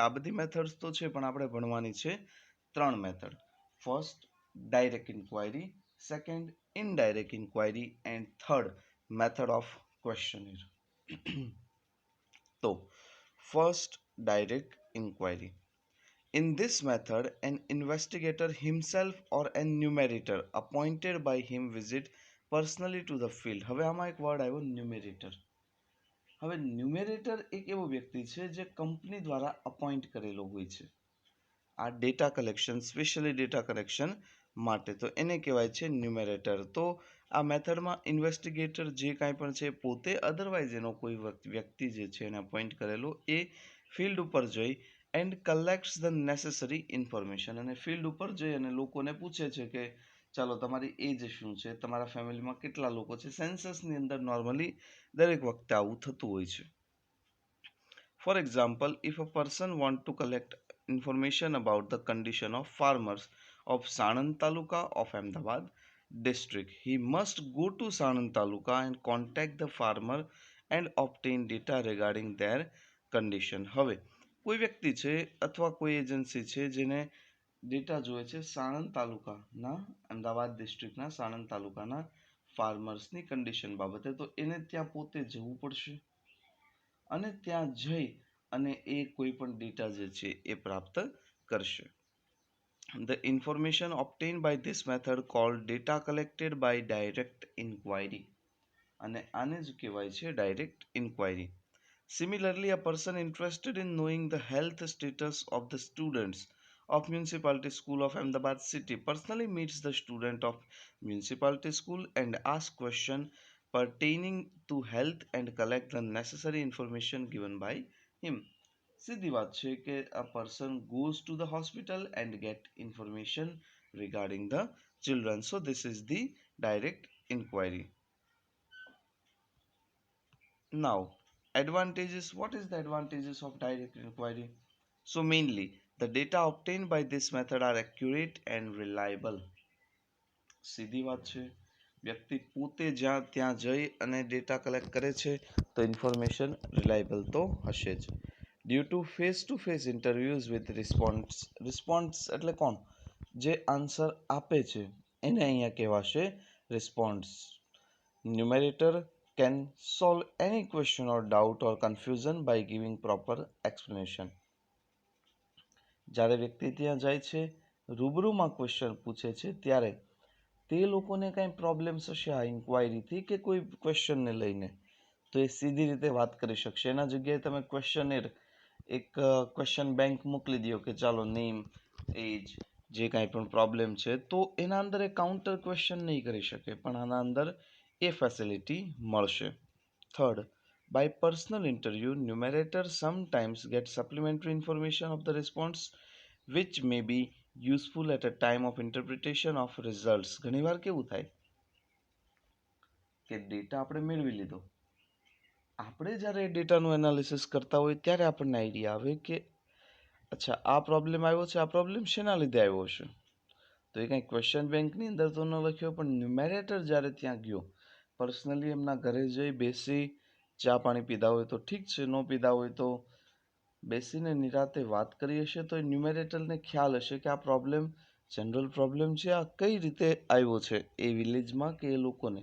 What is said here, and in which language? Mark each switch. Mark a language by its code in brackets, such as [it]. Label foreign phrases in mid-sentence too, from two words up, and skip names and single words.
[gu] આ બધી મેથડ્સ તો છે પણ આપણે ભણવાની છે 3 મેથડ. [en] First direct inquiry, second indirect inquiry and third method of questionnaire. તો first direct inquiry. In this method, an investigator himself or an numerator appointed by him visit personally to the field. [gu] હવે આમાં એક વર્ડ આવ્યો ન્યુમેરેટર. હવે ન્યુમેરેટર એક એવો વ્યક્તિ છે જે કંપની દ્વારા અપોઇન્ટ કરેલો હોય છે આ [en] data collection, specially data collection [gu] માટે. તો એને કહેવાય છે ન્યુમેરેટર. તો આ મેથડમાં ઇન્વેસ્ટિગેટર જે કાંઈ પણ છે પોતે, અધરવાઇઝ એનો કોઈ વ્યક્તિ જે છે એને અપોઇન્ટ કરેલો, એ ફિલ્ડ ઉપર જઈ [en] and collects the necessary information. [gu] અને ફિલ્ડ ઉપર જઈ અને લોકોને પૂછે છે કે ચાલો તમારી એજ શું છે, તમારા ફેમિલીમાં કેટલા લોકો છે. સેન્સસની અંદર નોર્મલી દરેક વખતે આવું થતું હોય છે. [en] For example, if a person want to collect information about the condition of farmers of Sanand Taluka of Ahmedabad district, he must go to Sanand Taluka and contact the farmer and obtain data regarding their condition. [gu] હવે કોઈ વ્યક્તિ છે અથવા કોઈ એજન્સી છે જેને ડેટા જોઈએ છે સાણંદ તાલુકાના, અમદાવાદ ડિસ્ટ્રિક્ટના સાણંદ તાલુકાના ફાર્મર્સની કન્ડિશન બાબતે, તો એને ત્યાં પોતે જવું પડશે અને ત્યાં જઈ અને એ કોઈ પણ ડેટા જે છે એ પ્રાપ્ત કરશે. [en] The information obtained by this method called data collected by direct inquiry. [gu] અને આને જ કહેવાય છે [en] direct inquiry. Similarly, a person interested in knowing the health status of the students of Municipality School of Ahmedabad City personally meets the student of Municipality School and asks questions pertaining to health and collect the necessary information given by him. [gu] સીધી વાત છે કે [en] a person goes to the hospital and get information regarding the children. So this is the direct inquiry. Now, advantages. What is the advantages of direct inquiry? So mainly, the data obtained by this method are accurate and reliable. [gu] સીધી વાત છે. વ્યક્તિ પોતે જ્યાં ત્યાં જઈ અને [en] data collect [gu] કરે છે તો [en] information reliable [gu] તો હશે જ. [en] due to face interviews with response [gu] એટલે કોણ? જે આન્સર આપે છે એને અહીંયા કહેવાશે રિસ્પોન્સ. [en] ન્યુમેરેટર can solve any question or doubt or confusion by giving proper explanation. [gu] જ્યારે વ્યક્તિ ત્યાં જાય છે રૂબરૂમાં ક્વેશ્ચન પૂછે છે ત્યારે તે લોકોને કંઈ પ્રોબ્લેમ્સ હશે આ ઇન્ક્વાયરીથી કે કોઈ ક્વેશ્ચનને લઈને તો એ સીધી રીતે વાત કરી શકશે. એના જગ્યાએ તમે ક્વેશ્ચનેર એક [en] question bank [gu] મોકલી દો કે ચાલો [en] name age [gu] જે કાંઈ પણ પ્રોબ્લેમ છે તો એના અંદર એ [en] counter question [gu] નહીં કરી શકે પણ આના અંદર એ ફેસિલિટી મળશે. [en] Third, by personal interview, numerator sometimes get supplementary information of the response which may be useful at a time of interpretation of results. [gu] ઘણીવાર કેવું થાય કે ડેટા આપણે મેળવી લીધો, આપણે જ્યારે ડેટાનું એનાલિસિસ કરતા હોય ત્યારે આપણને આઈડિયા આવે કે અચ્છા આ પ્રોબ્લેમ આવ્યો છે, આ પ્રોબ્લેમ શેના લીધે આવ્યો હશે. તો એ કંઈ ક્વેશ્ચન બેંકની અંદર તો ન લખ્યો પણ ન્યુમેરેટર જ્યારે ત્યાં ગયો પર્સનલી એમના ઘરે જઈ બેસી ચા પાણી પીધા હોય તો ઠીક છે, ન પીધા હોય તો બેસીને નિરાતે વાત કરી હશે તો એ ન્યુમેરેટરને ખ્યાલ હશે કે આ પ્રોબ્લેમ [en] general problem [gu] છે, આ કઈ રીતે આવ્યો છે એ વિલેજમાં કે એ લોકોને.